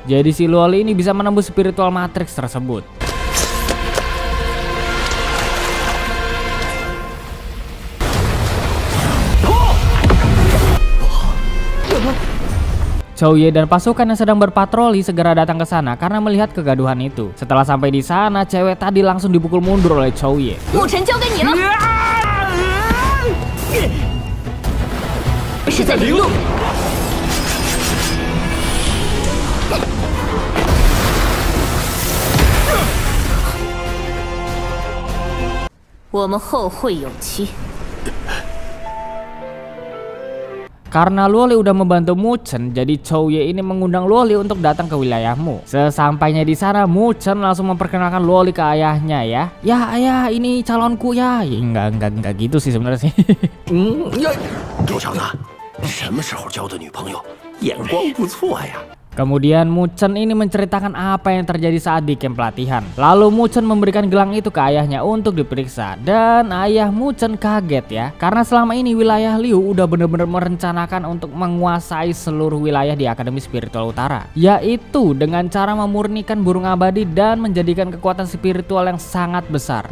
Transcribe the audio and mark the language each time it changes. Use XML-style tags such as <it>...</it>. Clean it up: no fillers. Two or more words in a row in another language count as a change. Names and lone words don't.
<id>Jadi si Luoli ini bisa menembus Spiritual Matrix tersebut. Chou Ye dan pasukan yang sedang berpatroli segera datang ke sana karena melihat kegaduhan itu. Setelah sampai di sana, cewek tadi langsung dipukul mundur oleh Chou Ye.</id> <zh>Mu Chen 交给你了。是在零路。我们后会有期。</zh> <id>Karena Luoli udah membantu Mu Chen, jadi Chou Ye ini mengundang Luoli untuk datang ke wilayahmu. Sesampainya di sana, Mu Chen langsung memperkenalkan Luoli ke ayahnya ya. Ya ayah, ini calonku ya. Ya enggak gitu sih sebenarnya sih.</id> <zh>狗长子，什么时候交的女朋友？眼光不错呀。</zh> <id>Kemudian Mu Chen ini menceritakan apa yang terjadi saat di camp pelatihan. Lalu Mu Chen memberikan gelang itu ke ayahnya untuk diperiksa. Dan ayah Mu Chen kaget ya, karena selama ini wilayah Liu udah bener-bener merencanakan untuk menguasai seluruh wilayah di Akademi Spiritual Utara, yaitu dengan cara memurnikan burung abadi dan menjadikan kekuatan spiritual yang sangat besar.</id>